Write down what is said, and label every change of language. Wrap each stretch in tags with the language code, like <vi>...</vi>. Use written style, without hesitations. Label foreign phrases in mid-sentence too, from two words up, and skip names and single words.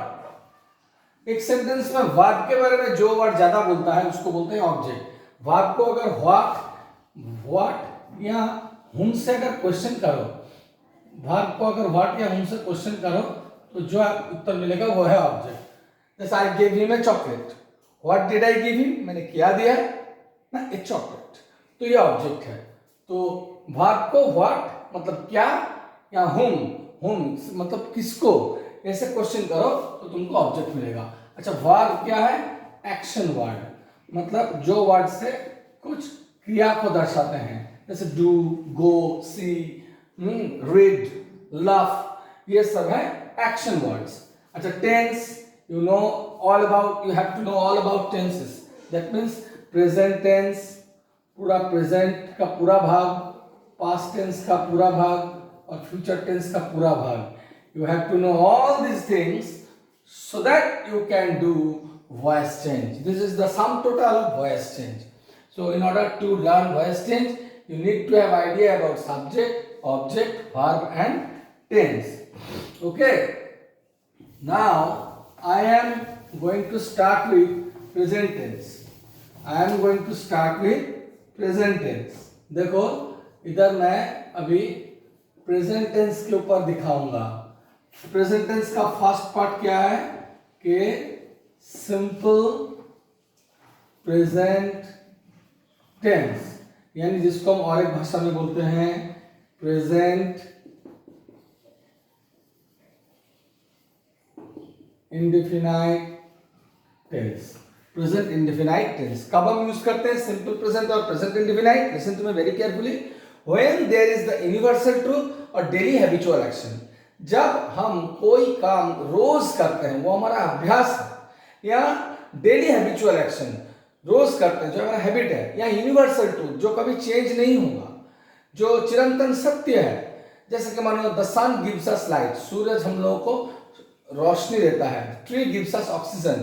<hi>एक सेंटेंस में वर्ब के बारे में जो वर्ड ज्यादा बोलता है उसको बोलते हैं ऑब्जेक्ट. वर्ब को अगर व्हाट या हुम से अगर क्वेश्चन करो, वर्ब को अगर व्हाट या हुम से क्वेश्चन करो तो जो उत्तर मिलेगा वो है ऑब्जेक्ट.</hi> <en>जैसे I give him a chocolate. What did I give him?</en> <hi>मैंने क्या दिया ना,</hi> <en>a chocolate.</en> <hi>तो ये ऑब्जेक्ट है. तो वर्ब को व्हाट मतलब क्या या हुम मतलब किसको, ऐसे क्वेश्चन करो तो तुमको ऑब्जेक्ट मिलेगा. अच्छा, वर्ब क्या है?</hi> <en>action word,</en> <hi>मतलब जो वर्ड से कुछ क्रिया को दर्शाते हैं. जैसे</hi> <en>do, go, see, read, love,</en> <hi>ये सब है</hi> <en>action words.</en> <hi>अच्छा, टेंस,</hi> <en>you know all about, you have to know all about tenses. That means present tense,</en> <hi>पूरा present का पूरा भाग,</hi> <en>past tense</en> <hi>का पूरा भाग और</hi> <en>future tense</en> <hi>का पूरा भाग.</hi> <en>You have to know all these things so that you can do voice change. This is the sum total of voice change. So in order to learn voice change, you need to have idea about subject, object, verb and tense. Okay, now I am going to start with present tense. I am going to start with present tense.</en> <hi>देखो, इधर मैं अभी</hi> <en>present tense</en> <hi>के ऊपर दिखाऊंगा.</hi> <en>present tense</en> <hi>का फर्स्ट पार्ट क्या है कि</hi> <en>simple present tense,</en> <hi>यानी जिसको हम और एक भाषा में बोलते हैं</hi> <en>present indefinite tense. present indefinite tense</en> <hi>कब हम यूज करते हैं?</hi> <en>simple present और present indefinite. listen to me very carefully. when there is the universal truth और daily habitual action.</en> <hi>जब हम कोई काम रोज करते हैं, वो हमारा अभ्यास है, या</hi> <en>daily habitual action</en> <hi>रोज करते हैं जो हमारा हैबिट है, या</hi> <en>universal truth</en> <hi>जो कभी चेंज नहीं होगा, जो चिरंतन सत्य है. जैसे कि मान लो</hi> <en>the sun gives us light,</en> <hi>सूरज हम लोगों को रोशनी देता है,</hi> <en>tree gives us oxygen.</en>